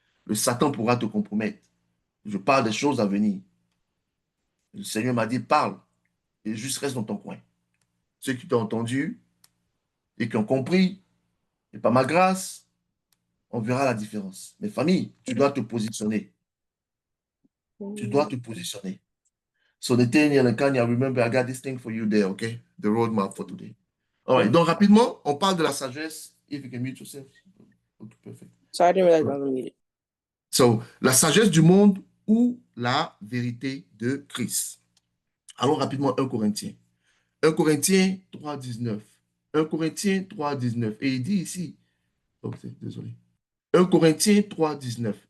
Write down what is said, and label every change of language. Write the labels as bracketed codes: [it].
[fr] Le Satan pourra te compromettre. Je parle des choses à venir. Le Seigneur m'a dit, parle, et juste reste dans ton coin. Ceux qui t'ont entendu et qui ont compris, et par ma grâce, on verra la différence. Mais famille, tu dois te positionner. Tu dois te positionner. [en] So the thing, Kanye, remember, I got this thing for you there, okay? The roadmap for today. All right. [fr] Donc, rapidement, on parle de la sagesse. [en] If you can mute yourself. Okay, perfect. So I didn't realize I was muted. [fr] So, la sagesse du monde ou la vérité de Christ. Allons rapidement 1 Corinthiens. 1 Corinthiens 3, 19. 1 Corinthiens 3, 19. Et il dit ici, oh, désolé. 1 Corinthiens 3, 19.